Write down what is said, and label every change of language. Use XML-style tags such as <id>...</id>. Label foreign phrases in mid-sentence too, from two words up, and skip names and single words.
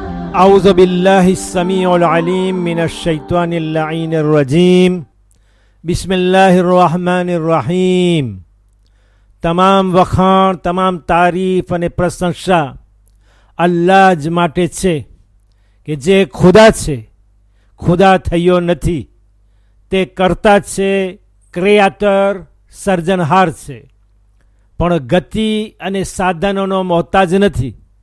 <ar>أعوذ بالله السميع العليم من الشيطان اللعين الرجيم بسم الله الرحمن الرحيم.</ar> <gu>તમામ વખાણ, તમામ તારીફ અને પ્રશંસા અલ્લાહ જ માટે છે કે જે ખુદા છે, ખુદા થયો નથી. તે કર્તા છે, ક્રિએટર, સર્જનહાર છે, પણ ગતિ અને સાધનોનો મોહતાજ નથી.</gu>